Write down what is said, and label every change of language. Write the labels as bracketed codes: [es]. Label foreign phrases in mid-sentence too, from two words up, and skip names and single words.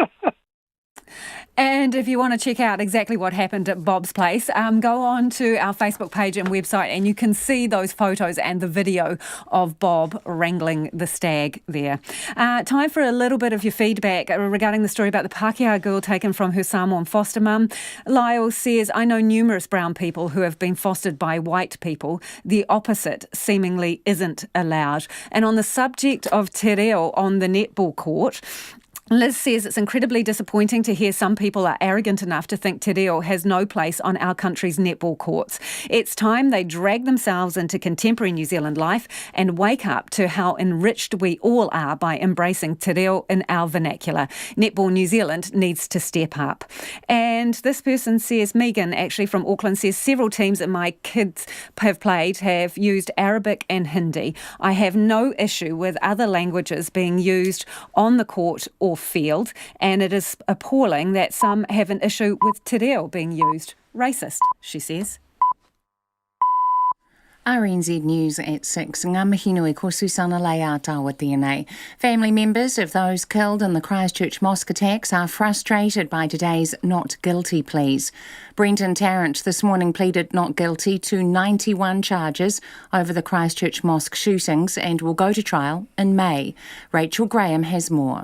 [en] And if you want to check out exactly what happened at Bob's place, go on to our Facebook page and website and you can see those photos and the video of Bob wrangling the stag there. Time for a little bit of your feedback regarding the story about the Pākehā girl taken from her Samoan foster mum. Lyle says, I know numerous brown people who have been fostered by white people. The opposite seemingly isn't allowed. And on the subject of [mi] te reo [en] on the netball court, Liz says it's incredibly disappointing to hear some people are arrogant enough to think [mi] te reo [en] has no place on our country's netball courts. It's time they drag themselves into contemporary New Zealand life and wake up to how enriched we all are by embracing [mi] te reo [en] in our vernacular. Netball New Zealand needs to step up. And this person says, Megan, actually from Auckland, says several teams that my kids have played have used Arabic and Hindi. I have no issue with other languages being used on the court or field, and it is appalling that some have an issue with [mi] te reo [en] being used. Racist, she says. RNZ News at 6. [mi] Ngā mihi nui ko Susana Leia tawa tēnei. [en] Family members of those killed in the Christchurch Mosque attacks are frustrated by today's not guilty pleas. Brenton Tarrant this morning pleaded not guilty to 91 charges over the Christchurch Mosque shootings and will go to trial in May. Rachel Graham has more.